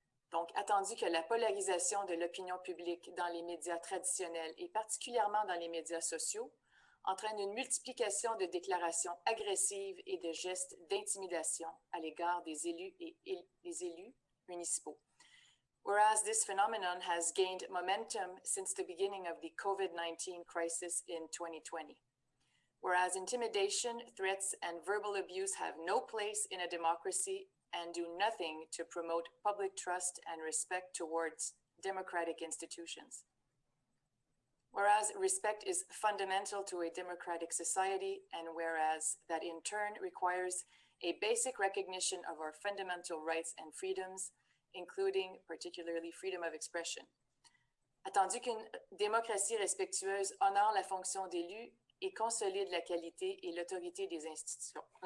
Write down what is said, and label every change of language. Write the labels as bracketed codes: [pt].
[fr] Donc, attendu que la polarisation de l'opinion publique dans les médias traditionnels et particulièrement dans les médias sociaux entraîne une multiplication de déclarations agressives et de gestes d'intimidation à l'égard des élus et des élus municipaux. [en] Whereas this phenomenon has gained momentum since the beginning of the COVID-19 crisis in 2020. Whereas intimidation, threats, and verbal abuse have no place in a democracy and do nothing to promote public trust and respect towards democratic institutions. Whereas respect is fundamental to a democratic society, and whereas that in turn requires a basic recognition of our fundamental rights and freedoms, including particularly freedom of expression. [fr] Attendu qu'une démocratie respectueuse honore la fonction d'élu et consolide la qualité et l'autorité des institutions.